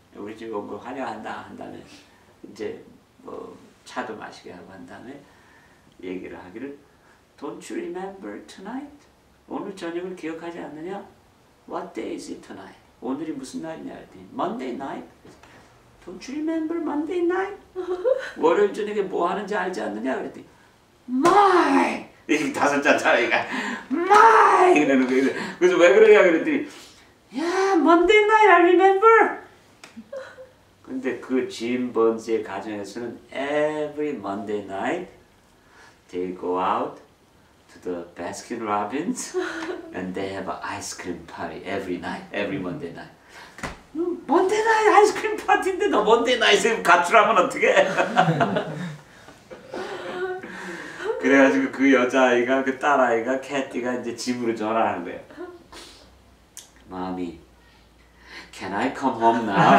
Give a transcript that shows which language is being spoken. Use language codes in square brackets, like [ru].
[ko] 우리 집에 온 거 환영한다 한 다음에 이제 뭐 차도 마시게 하고 한 다음에 얘기를 하기를 [en] Don't you remember tonight? [ko] 오늘 저녁을 기억하지 않느냐? [en] What day is it tonight? [ko] 오늘이 무슨 날이냐 했더니 [en] Monday night. Don't you remember Monday night? [ko] 월요일 저녁에 뭐 하는지 알지 않느냐? 그랬더니 My! 이 다섯 자차이가 My! 이러는 거예요. 그래서 왜 그러냐 그랬더니 야, [en] Monday night I remember. [ko] 근데 그 짐 번스의 가정에서는 [en] every Monday night they go out to the Baskin Robbins and they have an ice cream party every night, every Monday night. [ko] Monday night 아이스크림 파티인데 너 Monday night에 가출하면 어떡해? 그래가지고 그 여자아이가 그 딸아이가 캐티가 이제 집으로 전화하는 거예요. [en] Mommy, can I come home now?